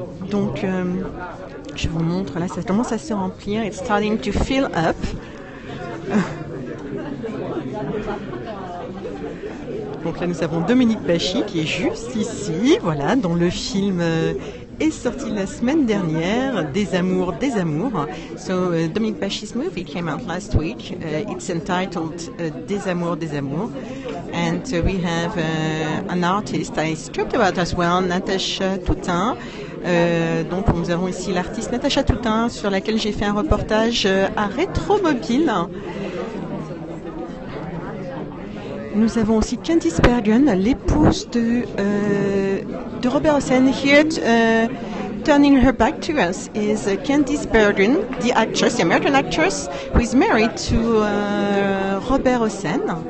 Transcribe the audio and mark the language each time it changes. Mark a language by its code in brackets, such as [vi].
[fr] Donc je vous montre, là ça commence à se remplir. [en] It's starting to fill up. [fr] Donc là nous avons Dominique Bachy qui est juste ici, voilà, dont le film est sorti la semaine dernière, Des Amours. [en] So Dominique Bachy's movie came out last week. It's entitled Des Amours. And we have an artist I talked about as well, Natacha Toutain. [fr] Donc nous avons ici l'artiste Natacha Toutain, sur laquelle j'ai fait un reportage à Rétromobile. Nous avons aussi Candice Bergen, l'épouse de Robert Hossein. [en] Here, turning her back to us is Candice Bergen, the actress, the American actress, who is married to Robert Hossein.